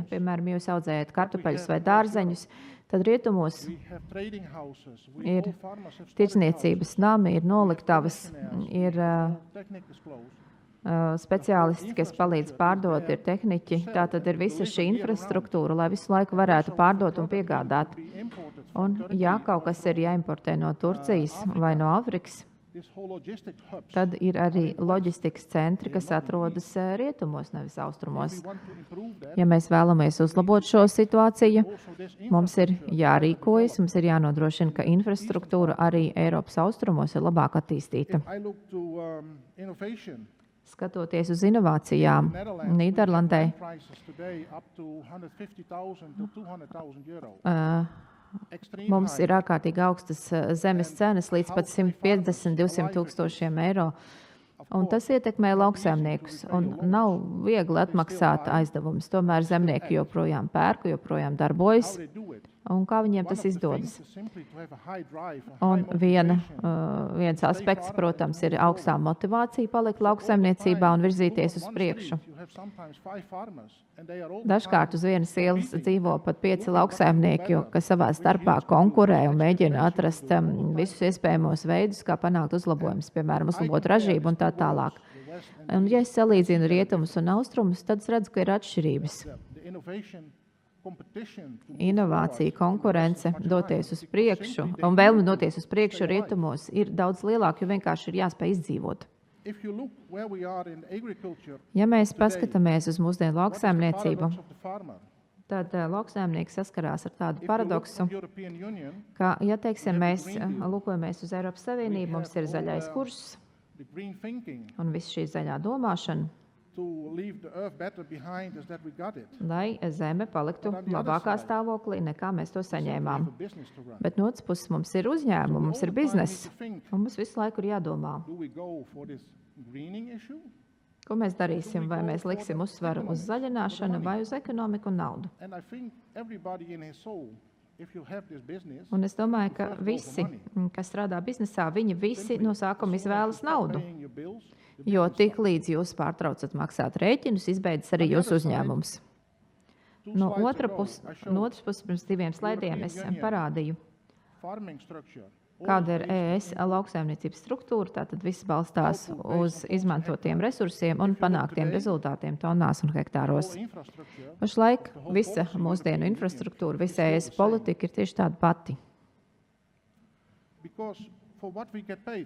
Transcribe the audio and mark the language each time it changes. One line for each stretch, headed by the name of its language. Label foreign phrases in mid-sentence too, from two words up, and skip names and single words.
Latvian: Piemēram, ja jūs audzējat kartupeļus vai dārzeņus, tad rietumos
English: We have trading houses. We
Latvian: ir
English: all farmers have storage
Latvian: tirdzniecības nami, ir noliktavas, ir
English: houses. Technique is closed.
Latvian: speciālisti, kas palīdz pārdot, ir tehniķi. Tā tad ir visa šī infrastruktūra, lai visu laiku varētu pārdot un piegādāt.
English: Be imported
Latvian: Un,
English: from Turkey.
Latvian: ja kaut kas ir jāimportē no Turcijas vai no Āfrikas,
English: This whole logistics hubs.
Latvian: tad ir arī loģistikas centri, kas atrodas rietumos, nevis austrumos.
English: We want to improve that.
Latvian: Ja mēs vēlamies uzlabot šo situāciju,
English: Also this
Latvian: mums ir
English: infrastructure
Latvian: jārīkojas, mums ir jānodrošina, ka infrastruktūra arī Eiropas austrumos ir labāk attīstīta.
English: I look to innovation.
Latvian: Skatoties uz inovācijām, Nīderlandē
English: Prices today up to 150,000 to 200,000 euro. Extreme
Latvian: mums
English: high.
Latvian: ir ārkārtīgi augstas zemes cenas līdz pat 150-200 tūkstošiem eiro. Un tas ietekmē lauksaimniekus, un nav viegli atmaksāt aizdevumus. Tomēr zemnieki joprojām pērk, joprojām darbojas,
English: How they do it.
Latvian: un kā viņiem
English: One
Latvian: tas
English: of the
Latvian: izdodas.
English: things is simply to have a high drive, a
Latvian: Un
English: high motivation.
Latvian: viens aspekts, protams, ir augstā motivācija palikt lauksaimniecībā un virzīties uz priekšu.
English: You have sometimes 5 farmers, and they are all
Latvian: Dažkārt uz vienas ielas dzīvo pat 5 lauksaimnieki, kas savā starpā konkurē un mēģina atrast visus iespējamos veidus, kā panākt uzlabojumus, piemēram, uzlabot ražību un tā tālāk.
English: the West and
Latvian: Un, ja es salīdzinu rietumus un austrumus, tad es redzu, ka ir atšķirības.
English: the innovation competition to move
Latvian: Inovācija,
English: forward
Latvian: konkurence,
English: is much
Latvian: doties
English: higher
Latvian: uz
English: because
Latvian: priekšu
English: simply they
Latvian: un vēlme
English: need to
Latvian: doties uz priekšu
English: stay alive.
Latvian: rietumos ir daudz lielāka, jo vienkārši ir jāspēj izdzīvot.
English: If you look where we are in agriculture,
Latvian: Ja mēs
English: today,
Latvian: paskatāmies uz mūsdienu
English: what is the
Latvian: lauksaimniecību,
English: paradox of the farmer?
Latvian: tad lauksaimnieks saskarās ar tādu
English: If you look
Latvian: paradoksu,
English: from European Union,
Latvian: ka, ja teiksim, mēs lūkojamies uz Eiropas Savienību, mums ir zaļais kurs
English: the green thinking
Latvian: un viss šī zaļā domāšana,
English: to leave the earth better behind is that we got it.
Latvian: lai zeme paliktu labākā stāvoklī, nekā mēs to
English: We
Latvian: saņēmām.
English: have a business to run.
Latvian: Bet no otras puses mums ir uzņēmumi, mums ir
English: All the time
Latvian: bizness,
English: need to think,
Latvian: un mums visu laiku ir jādomā,
English: do we go for this greening issue?
Latvian: ko mēs darīsim, vai mēs liksim uzsvaru uz zaļināšanu vai uz ekonomiku un naudu.
English: And I think everybody in his soul, if you have this business,
Latvian: Un es domāju, ka visi, kas strādā biznesā, viņi visi no sākuma izvēlas naudu.
English: paying your bills,
Latvian: Jo tik līdz jūs pārtraucat maksāt rēķinus, izbeidzas arī jūsu uzņēmums. No otras puses, pirms 2 slaidiem es parādīju,
English: farming structure.
Latvian: kāda ir ES lauksaimniecības struktūra. Tātad viss balstās uz izmantotiem resursiem un panāktiem rezultātiem tonnās un hektāros.
English: Infrastructure.
Latvian: Pašlaik visa mūsdienu infrastruktūra, visa ES politika ir tieši tāda pati,
English: Because for what we get paid,